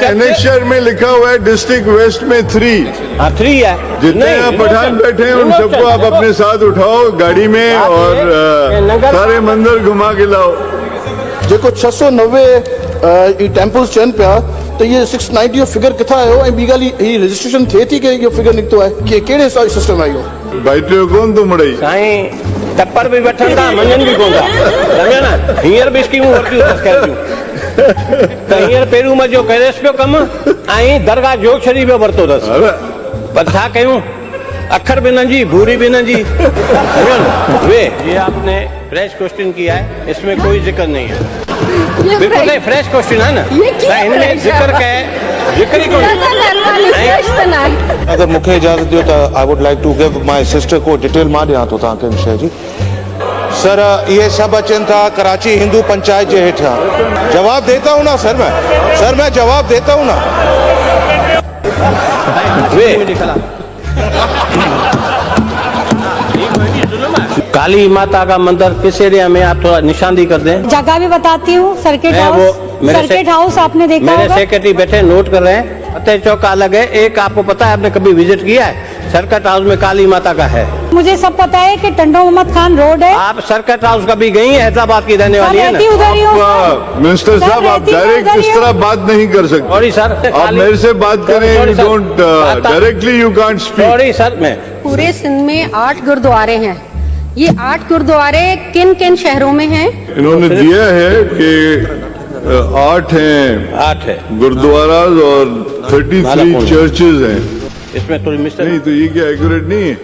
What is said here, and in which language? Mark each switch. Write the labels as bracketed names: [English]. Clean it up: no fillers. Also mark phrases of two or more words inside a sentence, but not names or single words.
[Hindi] एनेक्शर में लिखा हुआ है [English] district West [Hindi] में 3 है। जितने यहाँ पठान बैठे हैं उन सबको आप अपने साथ उठाओ गाड़ी में और सारे मंदिर घुमा के लाओ। [Sindhi] जेको 690 टेम्पल्स चयन पिया तो ये 690 जो फिगर किथा आयो ऐं ॿी ॻाल्हि ही रजिस्ट्रेशन थिए थी कि इहो फिगर निकितो आहे कि कहिड़े हिसाब सिस्टम आहे इहो? बैठे कोन तो मड़ई साईं टप्पर भी वठनि था मञनि भी कोन था, सम्झो न। हींअर बि स्कीमूं वरितियूं अथसि त हींअर पहिरियों मजो करेसि पियो कमु ऐं दरगाह जोग शरीफ़ पियो वरितो अथसि। पर छा कयूं, अखर भी न जी भूरी भी न जी, समझो न। [Hindi] वे ये आपने [English] fresh question [Hindi] किया है, इसमें कोई जिक्र नहीं है। बिल्कुल [English] fresh question [Hindi] है ना, इनमें जिक्र ही [Sindhi] अगर मूंखे इजाज़त दियो त [English] I would like to give my sister [Sindhi] को डिटेल मां ॾियां थो तव्हांखे विषय जी। सर ये सब अचनि था कराची हिंदू पंचायत जे हेठां। [Hindi] जवाब देता हूँ ना सर, मैं जवाब देता हूँ ना। काली माता का मंदिर किस एरिया में, आप थोड़ा निशानदी कर दें। जगह भी बताती हूँ, सर्किट हाउस आपने देखा मेरे होगा। सेक्रेटरी बैठे नोट कर रहे हैं। फतेह चौक का अलग है, एक आपको पता है, आपने कभी विजिट किया है? सर्किट हाउस में काली माता का है। मुझे सब पता है कि टंडो मोहम्मद खान रोड है। आप सर्किट हाउस कभी गई हैं? हैदराबाद की रहने वाली है ना? मिनिस्टर साहब आप डायरेक्ट इस तरह बात नहीं कर सकते। सॉरी सर, आप मेरे से बात करें, [English] You don't directly you can't speak. [Hindi] सॉरी सर। मैं पूरे सिंध में 8 गुरुद्वारे हैं। ये 8 गुरुद्वारे किन किन शहरों में हैं? इन्होंने दिया है कि 8 हैं गुरुद्वारा और 33 चर्चेज हैं। इसमें थोड़ी मिस्टेक नहीं तो ये क्या एक्यूरेट नहीं है?